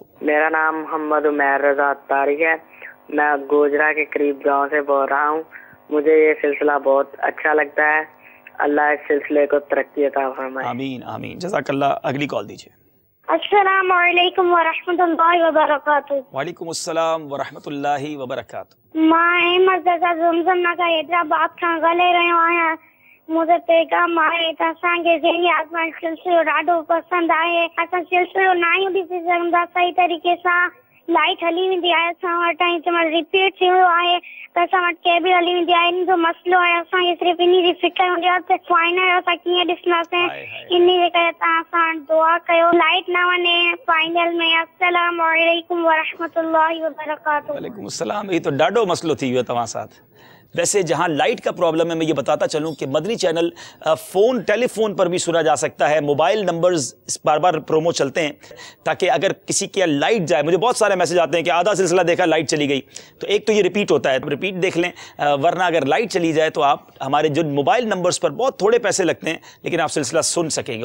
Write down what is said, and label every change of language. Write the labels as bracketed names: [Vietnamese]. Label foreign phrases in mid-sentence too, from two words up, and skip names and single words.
[Urdu] میرا نام محمد عمیر رضا طارق ہے، میں گوجرا کے قریب گاؤں سے بول رہا ہوں۔ مجھے یہ سلسلہ بہت اچھا لگتا ہے، اللہ اس سلسلے کو ترقی عطا فرمائے. آمین آمین. [Arabic] جزاک اللہ. [Urdu] اگلی کال دیجیے. [Arabic] السلام علیکم ورحمۃ اللہ وبرکاتہ. وعلیکم السلام ورحمۃ اللہ وبرکاتہ. [Sindhi] मां मज़ा ज़मज़म ना का हैदराबाद खां ॻाल्हाए रहियो आहियां. मुंहिंजो पैगाम आहे त असांखे ज़हनी आज़माइश सिलसिलो ॾाढो पसंदि आहे. असां सिलसिलो न आहियूं ॾिसी सघंदा सही तरीक़े सां. लाइट हली वेंदी आहे असां वटि ऐं जंहिंमहिल रिपीट थींदो आहे त असां वटि केबल हली वेंदी आहे. इन जो मसइलो आहे. असांखे सिर्फ़ु इन जी फिक्र हूंदी आहे त फाइनल असां कीअं ॾिसंदासीं. इन जे करे तव्हां असां वटि दुआ कयो लाइट न वञे फाइनल में. [Arabic] السلام علیکم ورحمۃ اللہ وبرکاتہ. وعلیکم السلام. [Urdu] یہ تو [Sindhi] ॾाढो मसलो थी वियो तव्हां साथ. [Urdu] ویسے جہاں لائٹ کا پرابلم ہے، میں یہ بتاتا چلوں کہ مدنی چینل فون ٹیلیفون پر بھی سنا جا سکتا ہے. موبائل نمبرز بار بار پرومو چلتے ہیں تاکہ اگر کسی کے لائٹ جائے. مجھے بہت سارے میسج آتے ہیں کہ آدھا سلسلہ دیکھا لائٹ چلی گئی. تو ایک تو یہ ریپیٹ ہوتا ہے، ریپیٹ دیکھ لیں، ورنہ اگر لائٹ چلی جائے تو آپ ہمارے جو موبائل نمبرز پر بہت تھوڑے پیسے لگتے ہیں لیکن آپ سلسلہ سن سکیں گے.